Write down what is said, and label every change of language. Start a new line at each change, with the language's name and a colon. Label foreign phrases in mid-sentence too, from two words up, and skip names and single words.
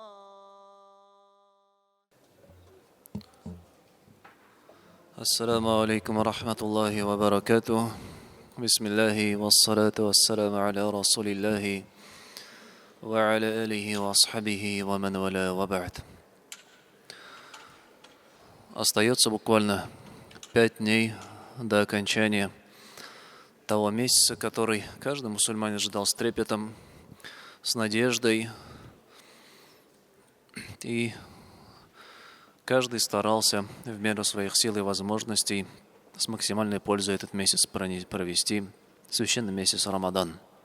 Arabic: السلام عليكم ورحمة الله وبركاته. بسم الله والصلاة والسلام على رسول الله وعلى آله وأصحابه ومن والاه وبعد.
Russian: Остается буквально 5 дней до окончания того месяца, который каждый мусульманин ждал с трепетом, с надеждой, и каждый старался в меру своих сил и возможностей с максимальной пользой этот месяц провести, священный месяц Рамадан.